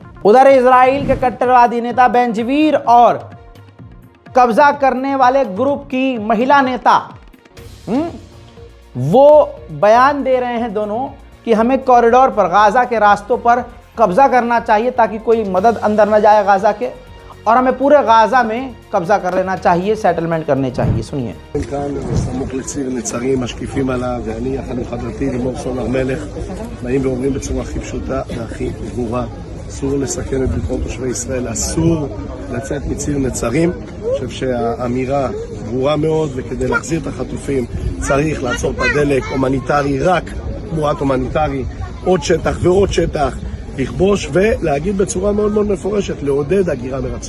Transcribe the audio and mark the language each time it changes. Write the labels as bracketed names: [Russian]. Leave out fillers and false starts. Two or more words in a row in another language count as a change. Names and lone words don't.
[Hindi] उधर इजराइल के कट्टरवादी नेता बेंजवीर और कब्जा करने वाले ग्रुप की महिला नेता वो बयान दे रहे हैं दोनों कि हमें कॉरिडोर पर, गाजा के रास्तों पर कब्जा करना चाहिए ताकि कोई मदद अंदर न जाए गाजा के, और हमें पूरे गाजा में कब्जा कर लेना चाहिए, सेटलमेंट करने चाहिए। सुनिए। [Hebrew] כאן סמוך לציר נצרים משקיפים עליו, ואני יחד עם חברתי לימור סון הר מלך באים ואומרים בצורה הכי פשוטה והכי ברורה: אסור לסכן את ביטחון תושבי ישראל, אסור לצאת מציר נצרים. אני חושב שהאמירה ברורה מאוד, וכדי להחזיר את החטופים צריך לעצור את הדלק הומניטרי, רק תמורת הומניטרי, עוד שטח ועוד שטח, לכבוש ולהגיד בצורה מאוד מאוד מפורשת, לעודד הגירה מרצון.